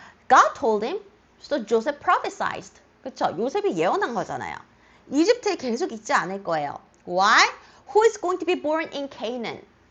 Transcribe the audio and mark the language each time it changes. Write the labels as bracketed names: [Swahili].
[English] God told him, so Joseph prophesied. [Korean] 그쵸? 요셉이 예언한 거잖아요. 이집트에 계속 있지 않을 거예요. [English] Why? Who is going to be born in Canaan?